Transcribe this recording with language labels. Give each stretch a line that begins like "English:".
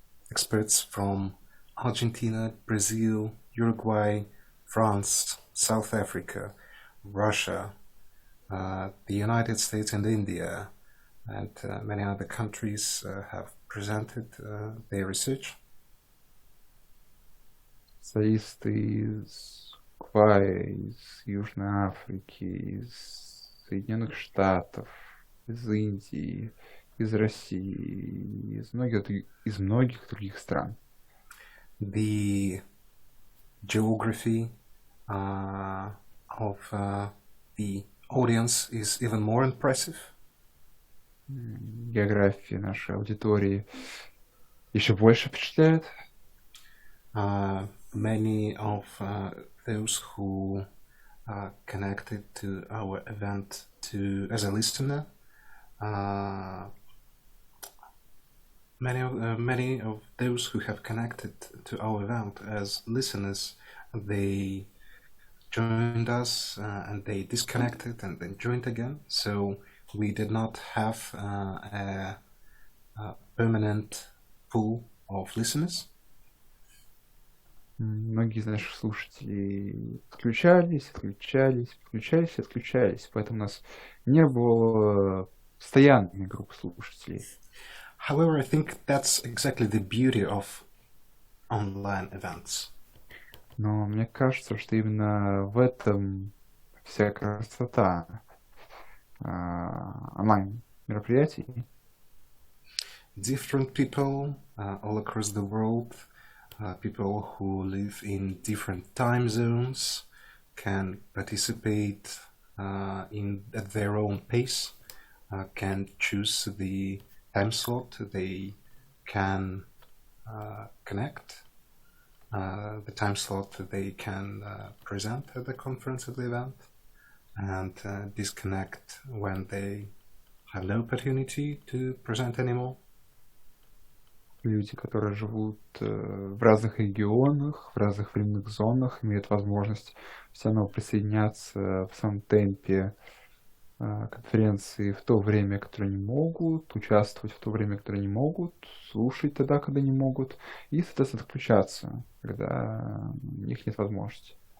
English: Experts from Argentina, Brazil, Uruguay, France, South Africa, Russia, the United States and India, and many other countries have presented their research.
Russian: Специалисты из Уругвая, из Южной Африки, из Соединенных Штатов, из Индии, из России, из многих других стран.
English: The geography of the audience is even more impressive.
Russian: География нашей аудитории еще больше впечатляет.
English: Many of those who connected to our event as a listener, many of those who have connected to our event as listeners, they joined us and they disconnected and then joined again. So we did not have a permanent pool of listeners.
Russian: Многие из наших слушателей отключались, поэтому у нас не было постоянной группы слушателей.
English: However, I think that's exactly the beauty of online events.
Russian: Но мне кажется, что именно в этом вся красота онлайн-мероприятий.
English: Different people all across the world, people who live in different time zones, can participate at their own pace, can choose the time slot they can connect, the time slot they can present at the conference, at the event, and disconnect when they have no opportunity to present anymore.
Russian: Люди, которые живут в разных регионах, в разных временных зонах, имеют возможность все равно присоединяться в самом темпе конференции в то время, которое не могут, участвовать в то время, которое не могут, слушать тогда, когда не могут, и, соответственно, отключаться, когда у них нет возможности.